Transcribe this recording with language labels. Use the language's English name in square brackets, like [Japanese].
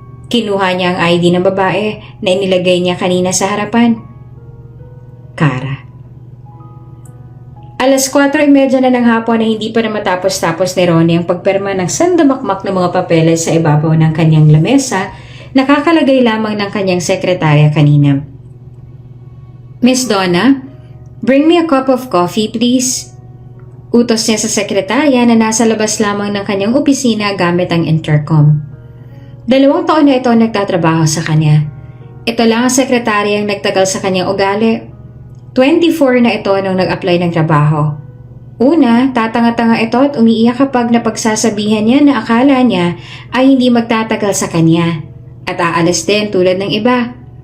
[Filipino] Kinuha niya ang ID ng babae na inilagay niya kanina sa harapan. Kara. Alas 4:30 na ng hapon na hindi pa na matapos-tapos ni Ronnie ang pagperma ng sandamakmak na mga papeles sa ibabaw ng kanyang lamesa, nakakalagay lamang ng kanyang sekretarya kanina. [English] Miss Donna, bring me a cup of coffee please. [Filipino] Utos niya sa sekretarya na nasa labas lamang ng kanyang opisina gamit ang intercom. 2 taon na ito nagtatrabaho sa kanya. Ito lang ang sekretaryang nagtagal sa kanyang ugali. 24 na ito nung nag-apply ng trabaho. Una, tatanga-tanga ito at umiiyak kapag napagsasabihan niya na akala niya ay hindi magtatagal sa kanya at aalis din tulad ng iba.